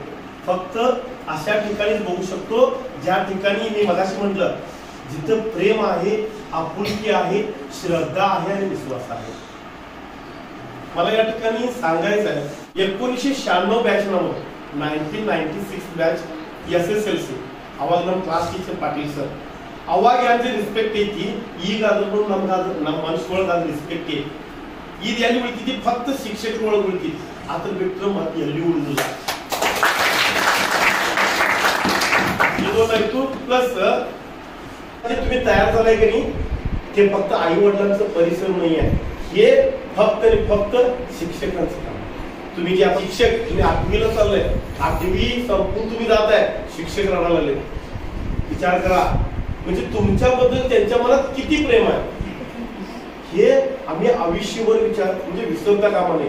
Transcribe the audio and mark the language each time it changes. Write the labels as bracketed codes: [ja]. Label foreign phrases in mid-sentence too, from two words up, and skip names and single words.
[mr] फक्त अशा ठिकाणीच बघू शकतो ज्या ठिकाणी मी मगाशी म्हटलं, जिथं प्रेम आहे, आपुलकी आहे, श्रद्धा आहे आणि विश्वास आहे. मला या ठिकाणी सांगायचं आहे, 1996 बॅच [kn] नंबर 1996 बॅच SSLC ಅವಾಗ ಕ್ಲಾಸ್ ಟೀಚರ್ ಪಾಟೀಲ್ ಸರ್ ಅವಾಗ ಯಾಕೆ ರೆಸ್ಪೆಕ್ಟ್ ಐತಿ, ಈಗಾದ್ರೂ ನಮ್ಮ ಮನುಷ್ಯರೊಳಗೆ ರೆಸ್ಪೆಕ್ಟ್ ಐತಿ. ಇದು ಎಲ್ಲಿ ಉಳಿತೈತಿ, ಫಕ್ತ ಶಿಕ್ಷಕರೊಳಗೆ ಉಳಿತೈತಿ. ಅದ್ರ ಬಿಟ್ಟರೆ ಮತ್ತೆ ಎಲ್ಲಿ ಉಳಿದಿಲ್ಲ. ಇದೊಂದಾಯ್ತು. [mr] प्लस तुम्ही तयार झालाय की नाही, ते फक्त आई वडिलांचं परिश्रम नाही आहे, हे फक्त आणि फक्त शिक्षकांचं काम. तुम्ही जे शिक्षक, तुम्ही 8वीला चाललाय, 8वी संपून तुम्ही जाताय, शिक्षक रडायला लागले. विचार करा, म्हणजे तुमच्याबद्दल त्यांच्या मनात किती प्रेम आहे, हे आम्ही आयुष्यभर विचार म्हणजे विसरता कामा नये.